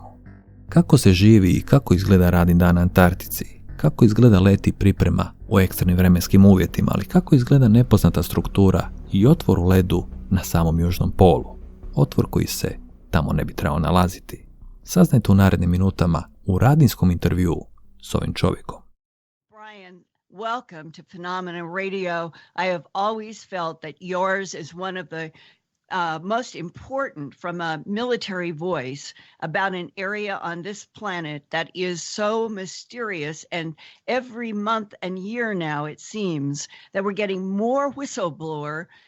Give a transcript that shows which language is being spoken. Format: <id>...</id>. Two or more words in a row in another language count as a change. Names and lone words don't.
<hr>Kako se živi i kako izgleda radni dan na Antarktici, kako izgleda let i priprema u ekstremnim vremenskim uvjetima, ali kako izgleda nepoznata struktura i otvor u ledu na samom južnom polu, otvor koji se tamo ne bi trebao nalaziti. Saznajte u narednim minutama u radinskom intervjuu s ovim čovjekom.</hr> <en>Brian, welcome to Phenomena Radio. I have always felt that yours is one of the most important from a military voice about an area on this planet that is so mysterious, and every month and year now it seems that we're getting more whistleblower</en>